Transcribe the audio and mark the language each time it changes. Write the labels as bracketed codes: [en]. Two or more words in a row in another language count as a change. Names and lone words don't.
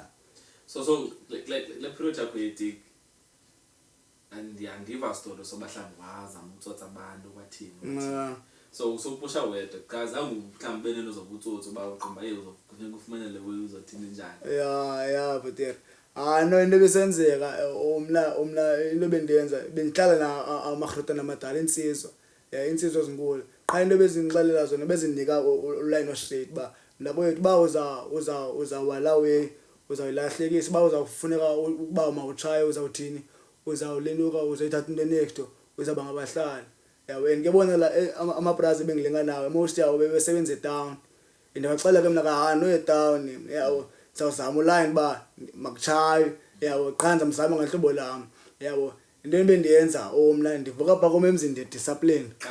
[xh] so le period yakho yetiki andiyandiva story sobahlanga wazama ukutsotsa abantu kwathini so usopusha wedwa because mhlawumbe benento zobutsotsi uba uqomba kufuneka ufumanele way uzothini njani ya bhetera no into besenzeka umna into bendenza bendihlala na amagrotana amadala insizwa insizwa ezinkulu qha into bezindixelela zona bezindinika uline straight ba ndakwethu ba uzawalawe uzawulahlekisa ba uzawufuneka uba mawutshaye uzawuthini uzawulenuka uzoyithatha into next uzaba ngabahlali yawe ngiyabona la amabrazi bengilenga nawe most yawo besebenza eTown ndingaxela ke mina kahano eTown yawo sawuzama uline ba makuchaye yawo qhanza mzama ngahlobo lami yabo into bendiyenza omna ndivuka pha komemzini ndidiscipline